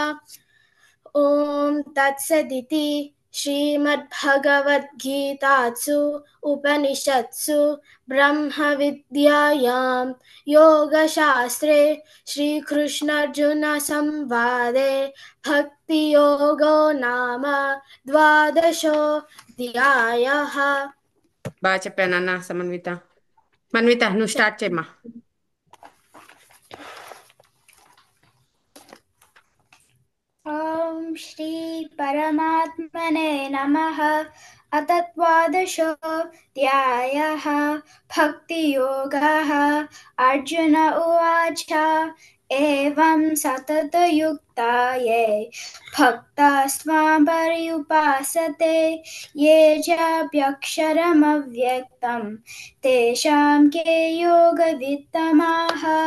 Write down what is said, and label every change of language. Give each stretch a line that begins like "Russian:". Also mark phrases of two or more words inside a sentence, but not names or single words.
Sanskrit: ॐ तत्सदिति श्रीमद्भगवद्गीतासु उपनिषत्सु ब्रह्मविद्यायां योगशास्त्रे श्रीकृष्णार्जुनसंवादे भक्तियोगो नाम द्वादशोऽध्यायः।
Telugu: బాగా చెప్పానన్న సమన్విత. మన్విత నువ్వు స్టార్ట్ చేయమ్మా.
Sanskrit: ॐ श्री परमात्मने नमः। अथ द्वादशोऽध्यायः भक्तियोगः। अर्जुन उवाच एवं सततयुक्ता ये भक्तास्त्वां पर्युपासते ये चाप्यक्षरमव्यक्तं तेषां के योगवित्तमाः।